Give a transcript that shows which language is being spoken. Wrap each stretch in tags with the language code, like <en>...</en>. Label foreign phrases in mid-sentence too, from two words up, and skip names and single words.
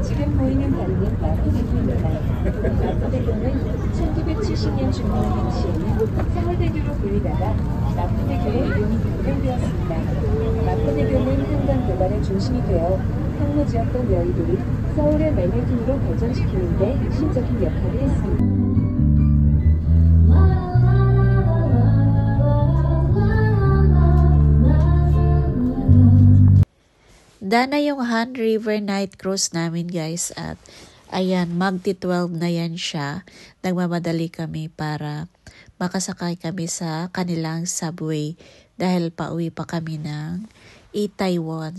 <ko>지금 보이는 다리는 마포대교입니다. 마포대교는 1970년 중반 당시에는 서울대교로 불리다가 마포대교로 이름이 변경되었습니다. 마포대교는 한강 개발의 중심이 되어 항로 지역권 여의도를 서울의 맨해튼으로 발전시키는 데 핵심적인 역할을 했습니다.</ko> <tl>Dana yung Han River Night Cruise namin guys at ayan, magti-12 na yan siya. Nagmamadali kami para makasakay kami sa kanilang subway dahil pauwi pa kami ng Itaewon.</tl>